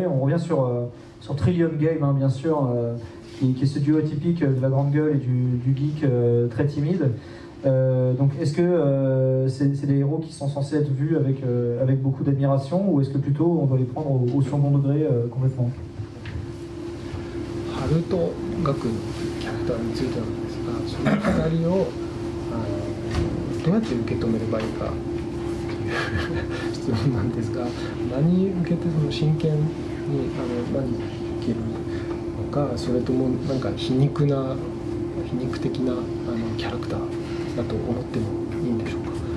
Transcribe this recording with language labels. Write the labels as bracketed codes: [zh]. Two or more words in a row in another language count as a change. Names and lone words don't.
[fr] On revient sur Trillion Game, hein, bien sûr, qui est ce duo atypique de la grande gueule et du geek très timide. Donc est-ce que c'est des héros qui sont censés être vus avec beaucoup d'admiration, ou est-ce que plutôt on doit les prendre au second degré complètement? [ja] ハルトガクのキャラクターについてなんですが、その2人をどうやって受け止めればいいかという質問なんですが、何受けてその真剣に何生きるのか、それともなんか皮肉的なキャラクターだと思ってもいいんでしょうか。